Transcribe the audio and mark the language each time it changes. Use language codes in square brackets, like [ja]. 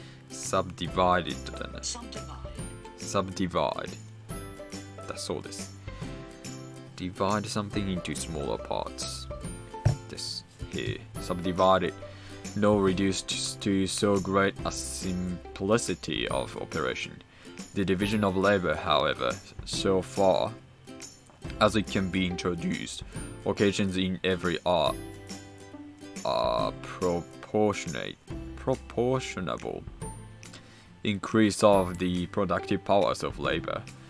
[ja] subdivided だね。 subdivide だそうです。 [en] divide something into smaller parts です。 Here, subdivided, no reduced to so great a simplicity of operation. The division of labor, however, so far as it can be introduced, occasions in every art are proportionable increase of the productive powers of labor.